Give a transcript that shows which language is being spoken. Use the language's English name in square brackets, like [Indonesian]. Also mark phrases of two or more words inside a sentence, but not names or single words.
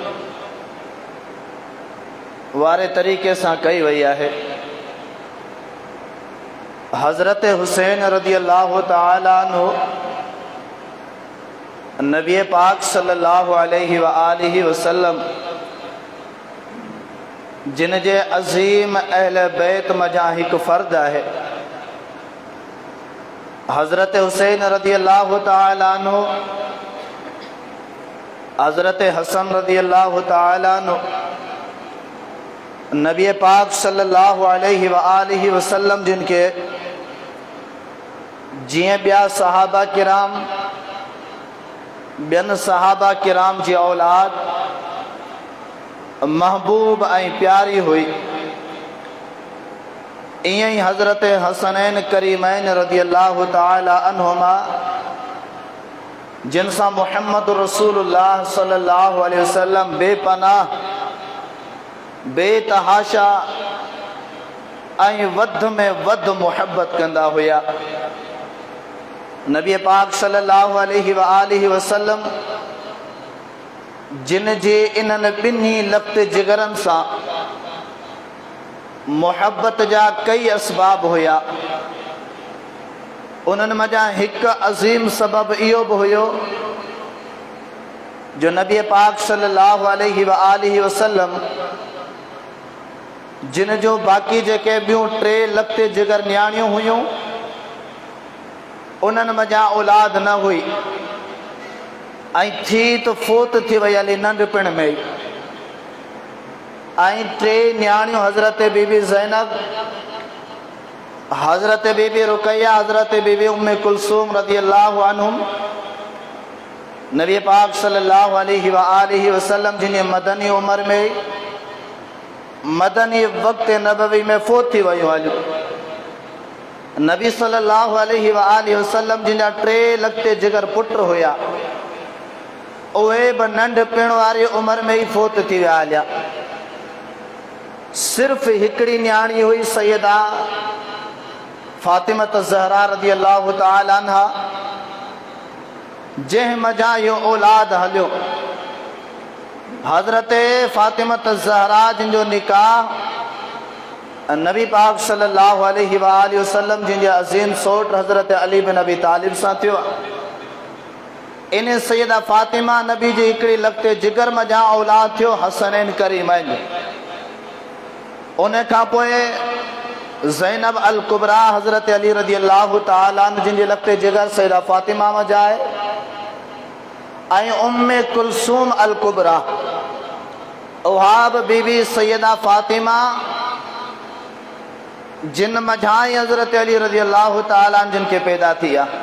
[Sindhi] वारे तरीक़े सां कई वई आहे हज़रत हुसैन [Arabic] رضي الله تعالى عنه [Sindhi] नबी पाक [Arabic] صلى الله عليه وآله وسلم [Sindhi] जिन जे अज़ीम अहल बैत मजा एक फ़र्द है हज़रत हुसैन [Arabic] رضي الله تعالى عنه, [Sindhi] हज़रत हसन [Arabic] رضي الله تعالى عنه [Sindhi] नबी पाक [Arabic] صلى الله عليه وآله وسلم [Sindhi] जिनके जिए बिया सहाबा किराम बियन सहाबा किराम जी औलाद महबूब ऐं प्यारी हुई, इं ही हज़रत हसनैन करीमैन [Arabic] رضي الله تعالى عنهما [Sindhi] जिन सां मुहम्मद रसूलुल्लाह [Arabic] صلى الله عليه وسلم [Sindhi] बेपनाह बेतहाशा ऐं वध में वध मुहब्बत कंदा हुया। नबी पाक [Arabic] صلى الله عليه وآله وسلم [Sindhi] जिन जे इन्हनि ॿिन्ही लफ़्त जिगरनि सां मुहब्बत जा कई असबाब हुया, उन्हनि मज़ा हिकु अज़ीम सबब इहो बि हुयो जो नबी पाक [Arabic] صلى الله عليه وآله وسلم [Sindhi] जिन जो बाक़ी जेके ॿियूं टे लफ़्त जिगर न्याणियूं हुयूं उन्हनि मज़ा औलाद न हुई ऐं थी त फोत थी वई हली नंढपिण में ई। ऐं टे न्याणियूं हज़रत बीबी ज़ैनब, हज़रत बीबी रुकैया, हज़रत बीबी उम्मे कुलसूम [Arabic] رضي الله عنهم [Sindhi] नबी पाक [Arabic] صلى الله عليه وآله وسلم [Sindhi] जिन मदनी उम्र में मदनी वक्त नबवी में फोत थी वयूं हलियूं। नबी [Arabic] صلى الله عليه وآله وسلم [Sindhi] जिन जा टे लखते जिगर पुट हुया उहे बि नंढपिण वारी उम्र में ही फोत थी विया हलिया। सिर्फ़ हिकिड़ी न्याणी हुई सैयदा फातिमा ज़हरा [Arabic] رضي الله تعالى عنها [Sindhi] जंहिं मज़ा इहो औलाद हलियो। हज़रत फातिमा ज़हरा जिन जो निकाह नबी पाक [Arabic] صلى الله عليه وآله وسلم [Sindhi] जिन जे अज़ीम सोट हज़रत अली बिन अबी तालिब सां थियो। इन सैयदा फातिमा नबी जी हिकिड़ी लखते जिगर मज़ा औलाद थियो हसनैन करीमैन। उन खां पोइ ज़ैनब अल कुबरा हज़रत अली [Arabic] رضي الله تعالى عنه [Sindhi] जिन जे लखते जिगर सैयदा फातिमा मज़ा आहे ऐं उम्मे कुलसूम अल कुबरा उहा बि बीबी सैयदा फातिमा जिन मझा ही हज़रत अली [Arabic] رضي الله تعالى [Sindhi] जिन के पैदा थी